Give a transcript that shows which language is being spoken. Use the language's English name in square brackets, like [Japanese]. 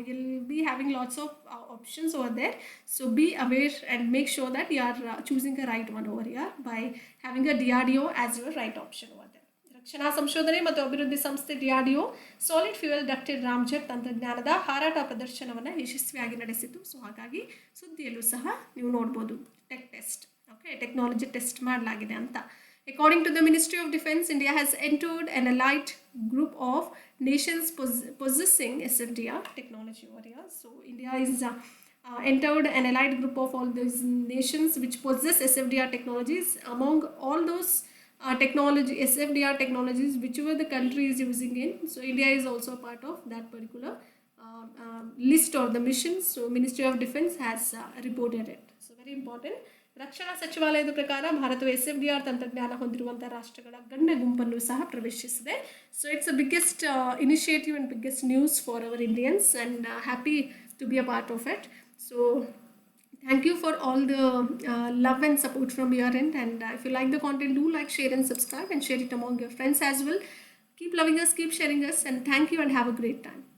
[English] You'll be having lots of options over there. So be aware and make sure that you are choosing the right one over here by having a DRDO as your right option over there. [Kannada] ರಕ್ಷಣಾ ಸಂಶೋಧನೆ ಮತ್ತು ಅಭಿವೃದ್ಧಿ ಸಂಸ್ಥೆ DRDO solid fuel ducted ರಾಮ್ಜೆಟ್ ತಂತ್ರಜ್ಞಾನದ ಹಾರಾಟ ಪ್ರದರ್ಶನವನ್ನು ಯಶಸ್ವಿಯಾಗಿ ನಡೆಸಿತು. ಸೊ ಹಾಗಾಗಿ ಸುದ್ದಿಯಲ್ಲೂ ಸಹ ನೀವು ನೋಡ್ಬೋದು tech test. Okay, technology test ಮಾಡಲಾಗಿದೆ ಅಂತ. [English] According to the Ministry of Defense, India has entered an allied group of nations possessing SFDR technology over here. So India is entered an allied group of all those nations which possess SFDR technologies. Among all those SFDR technologies, whichever the country is using in, so India is also a part of that particular list or the mission. So Ministry of Defense has reported it. So very important. [Kannada] ರಕ್ಷಣಾ ಸಚಿವಾಲಯದ ಪ್ರಕಾರ ಭಾರತವು SFDR ತಂತ್ರಜ್ಞಾನ ಹೊಂದಿರುವಂಥ ರಾಷ್ಟ್ರಗಳ ಗಣ್ಯ ಗುಂಪನ್ನು ಸಹ ಪ್ರವೇಶಿಸಿದೆ. [English] So it's a biggest initiative and biggest news for our Indians and happy to be a part of it. So thank you for all the love and support from your end, and if you like the content, do like, share and subscribe and share it among your friends as well. Keep loving us, keep sharing us, and thank you and have a great time.